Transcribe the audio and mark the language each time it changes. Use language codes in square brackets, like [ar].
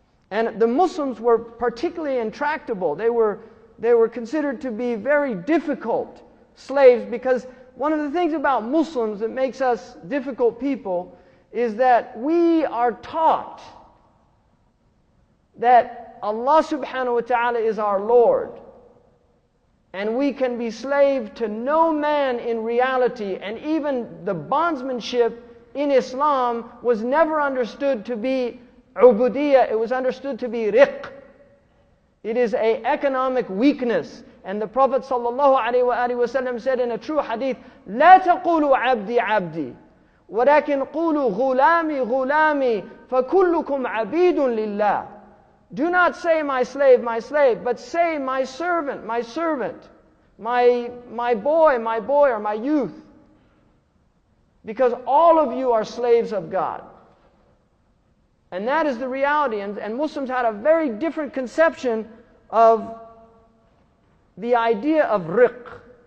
[en] And the Muslims were particularly intractable. They were considered to be very difficult slaves, because one of the things about Muslims that makes us difficult people is that we are taught that Allah subhanahu wa ta'ala is our Lord, and we can be slave to no man in reality. And even the bondsmanship in Islam was never understood to be ubudiyah, it was understood to be riq. It is an economic weakness. And the Prophet ﷺ said in a true hadith, [ar] لا تقولوا عبدي عبدي ولكن قولوا غلامي غلامي فكلكم عبيد لله. [en] Do not say my slave, but say my servant, my boy, or my youth. Because all of you are slaves of God. And that is the reality. And Muslims had a very different conception of the idea of riq.